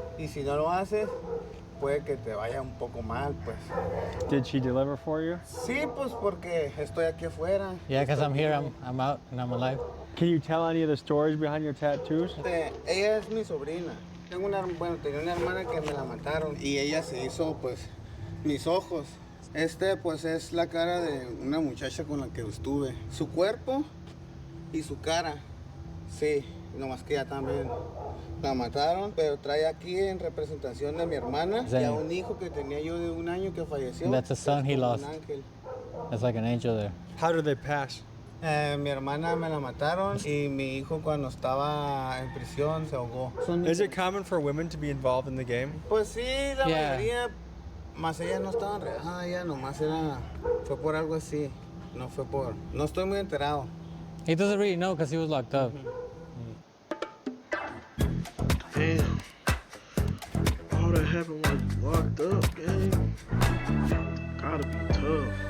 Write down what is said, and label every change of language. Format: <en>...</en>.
<es>Y si no lo haces, puede que te vaya un poco mal, pues.</es> <en>Did she deliver for you?</en> <es>Sí, pues porque estoy aquí afuera.</es> <en>Yeah, because I'm here, I'm out, and I'm alive. Can you tell any of the stories behind your tattoos?</en> <es>Ella es mi sobrina. Tenía una hermana que me la mataron y ella se hizo, pues, mis ojos. Pues, es la cara de una muchacha con la que estuve. Su cuerpo y su cara, sí, nomás que ella también la mataron, pero trae aquí en representación de mi hermana y a un hijo que tenía yo de 1 año que falleció.</es> <en>That's a son he lost.</en> <es>Un ángel.</es> <en>That's like an angel there. How did they pass?</en> <es>Mi hermana me la mataron y mi hijo cuando estaba en prisión se ahogó.</es> <en>Is it common for women to be involved in the game?</en> <es>Pues sí, la mayoría, más ella no estaba enredada, ella nomás fue por algo así, no estoy muy enterado.</es> <en>He doesn't really know because he was locked up. Damn. All that happened when locked up, gang. Gotta be tough.</en>